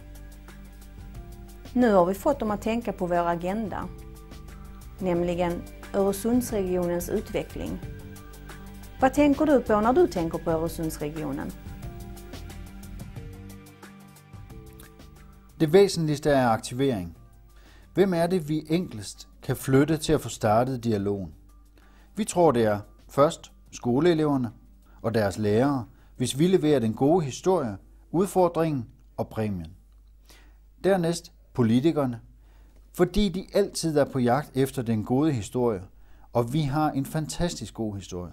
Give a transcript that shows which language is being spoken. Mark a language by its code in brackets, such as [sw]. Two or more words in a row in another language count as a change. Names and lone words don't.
[sv] Nu har vi fått dem att tänka på vår agenda, nämligen Öresundsregionens utveckling. Vad tänker du på när du tänker på Öresundsregionen? [da] Det væsentligste er aktivering. Hvem er det, vi enklest kan flytte til at få startet dialogen? Vi tror, det er først skoleeleverne og deres lærere, hvis vi leverer den gode historie, udfordringen og præmien. Dernæst politikerne, fordi de altid er på jagt efter den gode historie, og vi har en fantastisk god historie.